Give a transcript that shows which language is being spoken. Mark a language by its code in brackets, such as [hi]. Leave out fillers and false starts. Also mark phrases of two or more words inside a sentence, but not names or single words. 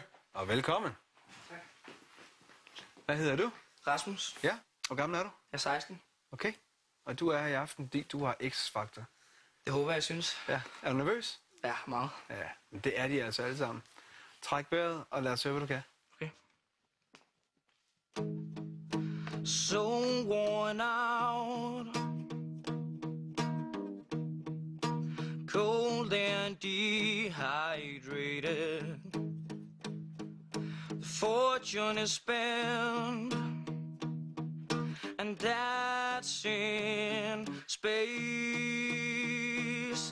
[da] Og velkommen. Tak. Hvad hedder du? Rasmus. Ja. Hvor gammel er du? Jeg er 16. Okay. Og du er her i aften, fordi du har X-faktor. Det håber jeg synes. Ja. Er du nervøs? Ja, meget. Ja. Men det er de altså alle sammen. Træk vejret, og lad os høre, hvad du kan. Okay. [en] So worn out, cold and dehydrated. The fortune is spent, and that's in space.